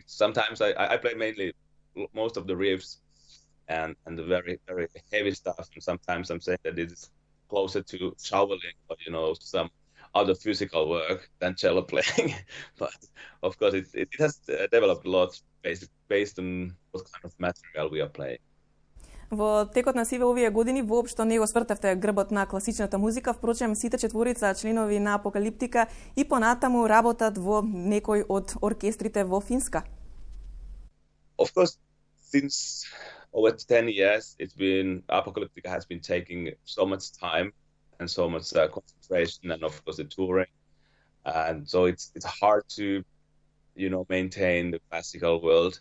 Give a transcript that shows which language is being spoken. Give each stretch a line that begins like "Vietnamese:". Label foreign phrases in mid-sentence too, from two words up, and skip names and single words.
English: Sometimes I play mainly most of the riffs and the very, very heavy stuff, and sometimes I'm saying that it is closer to shoveling or, you know, some other physical work than cello playing. But of course it has developed a lot based on what kind of material we are playing.
Macedonian: Во текот на сиве овие години воопшто не го свртевте грбот на класичната музика, впрочем сите четворица членови на Апокалиптика и понатаму работат во некој од оркестрите во Финска.
English: Of course, since over 10 years, Apokaliptika has been taking so much time and so much concentration, and of course the touring, and so it's hard to, you know, maintain the classical world.